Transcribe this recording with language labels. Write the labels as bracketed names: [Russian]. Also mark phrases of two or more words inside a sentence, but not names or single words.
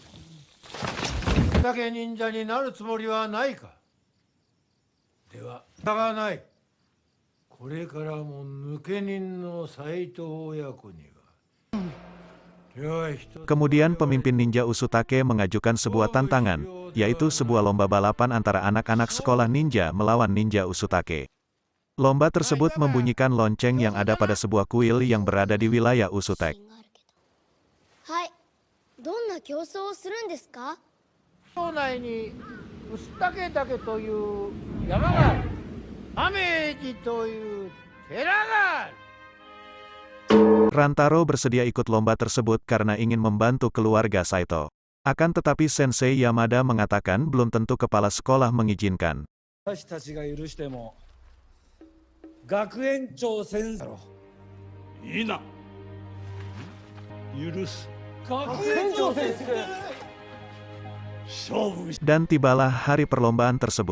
[Indonesian] Kemudian pemimpin ninja Usutake mengajukan sebuah tantangan, yaitu sebuah lomba balapan antara anak-anak sekolah ninja melawan ninja Usutake. Lomba tersebut membunyikan lonceng yang ada pada sebuah kuil yang berada di wilayah Usutake. [Japanese] Hai, どんな競争をするんですか? 町内に臼竹岳という山がある。雨寺という寺がある。 [Indonesian] Rantaro bersedia ikut lomba tersebut karena ingin membantu keluarga Saito. Akan tetapi Sensei Yamada mengatakan belum tentu kepala sekolah mengizinkan. Dan tibalah hari perlombaan tersebut.